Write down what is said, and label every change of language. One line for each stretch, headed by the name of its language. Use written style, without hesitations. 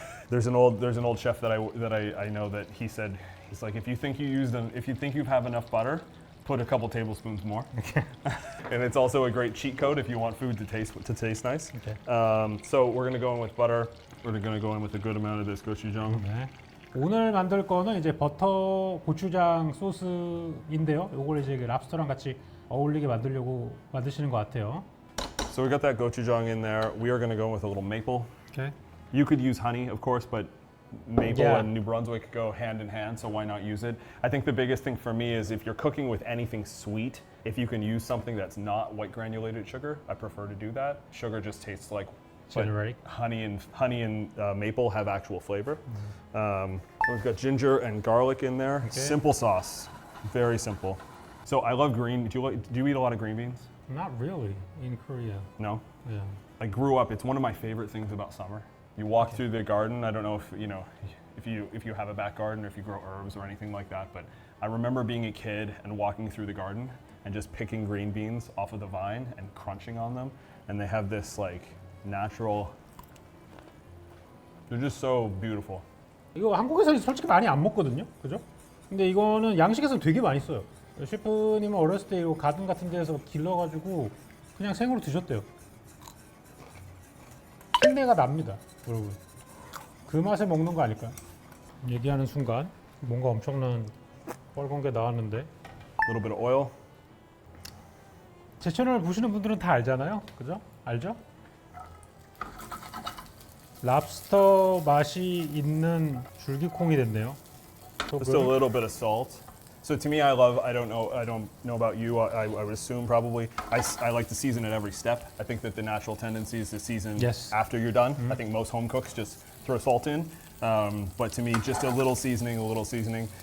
English: There's an old chef that I know that he's like, if you think you have enough butter, put a couple tablespoons more. Okay. And it's also a great cheat code if you want food to taste nice. Okay. So we're gonna go in with butter. We're gonna go in with a good amount of this gochujang.
Korean: 네. 오늘 만들 거는 이제 버터 고추장 소스인데요. 요걸 이제 랍스터랑 같이 어울리게 만들려고 만드시는 것 같아요.
English: So we got that gochujang in there. We are gonna go with a little maple. Okay. You could use honey, of course, but maple and New Brunswick go hand in hand, so why not use it? I think the biggest thing for me is if you're cooking with anything sweet, if you can use something that's not white granulated sugar, I prefer to do that. Sugar just tastes like honey and maple have actual flavor. We've got ginger and garlic in there. Okay. Simple sauce, very simple. So I love green. Do you eat a lot of green beans? Not really in Korea. No? Yeah. I grew up, it's one of my favorite things about summer. You walk through the garden. I don't know if you have a back garden or if you grow herbs or anything like that, but I remember being a kid and walking through the garden and just picking green beans off of the vine and crunching on them, and they have this natural. They're just so beautiful.
Korean: 이거 한국에서 솔직히 많이 안 먹거든요, 그죠? 근데 이거는 양식에서 되게 많이 써요. 셰프님은 어렸을 때 이거 가든 같은 데서 길러가지고 그냥 생으로 드셨대요. 흰내가 납니다, 여러분. 그 맛에 먹는 거 아닐까요? 얘기하는 순간 뭔가 엄청난 빨간 게 나왔는데
English: A little bit of oil.
Korean: 제 채널을 보시는 분들은 다 알잖아요, 그죠? 알죠? 랍스터 맛이 있는 줄기콩이 됐네요.
English: Just a little bit of salt. So to me, I don't know about you. I would assume probably. I like to season at every step. I think that the natural tendency is to season Yes. after you're done. I think most home cooks just throw salt in. But to me, just a little seasoning, a little seasoning.